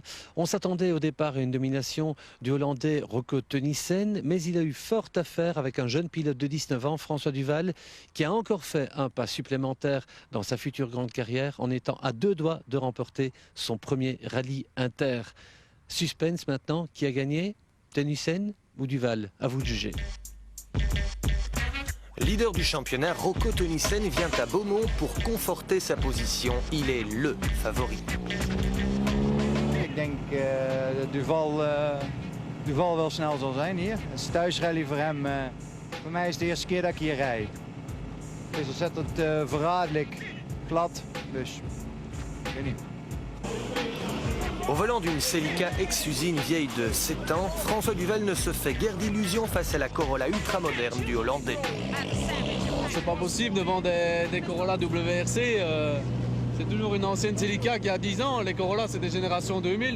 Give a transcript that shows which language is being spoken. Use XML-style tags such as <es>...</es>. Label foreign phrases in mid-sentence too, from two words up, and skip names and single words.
<fr>On s'attendait au départ à une domination du Hollandais Rocco Teunissen, mais il a eu fort à faire avec un jeune pilote de 19 ans, François Duval, qui a encore fait un pas supplémentaire dans sa future grande carrière en étant à 2 doigts de remporter son premier rallye Inter. Suspense maintenant, qui a gagné? Teunissen ou Duval? À vous de juger. Leader du championnat, Rocco Teunissen vient à Beaumont pour conforter sa position. Il est le favori.</fr> <nl>Ik denk dat Duval wel snel zal zijn hier. Het is een thuisrally voor hem. Voor mij is het de eerste keer dat ik hier rijd. Het is ontzettend verraderlijk, glad, dus ik weet niet.</nl> <fr>Au volant d'une Celica ex-usine vieille de 7 ans, François Duval ne se fait guère d'illusions face à la Corolla ultramoderne du Hollandais. C'est pas possible devant des Corolla WRC. C'est toujours une ancienne Celica qui a 10 ans. Les Corolla, c'est des générations 2000.</fr>